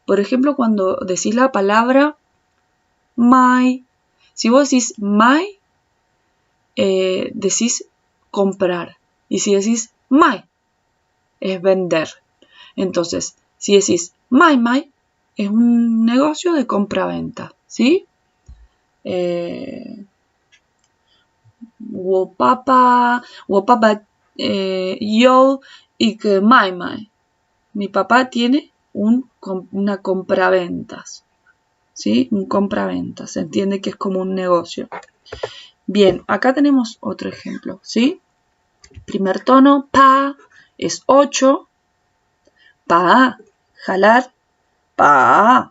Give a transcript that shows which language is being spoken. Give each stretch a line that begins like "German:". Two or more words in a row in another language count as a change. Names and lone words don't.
Spanish: Por ejemplo, cuando decís la palabra my, si vos decís my, decís comprar. Y si decís my, es vender. Entonces, si decís my, es un negocio de compra-venta, ¿sí?
Chinese: 我爸爸有一个买卖.
Spanish: Mi papá tiene una compraventas, ¿sí? Un compraventas, se entiende que es como un negocio. Bien, acá tenemos otro ejemplo, ¿sí? Primer tono, pa, es 8. Pa, jalar, pa.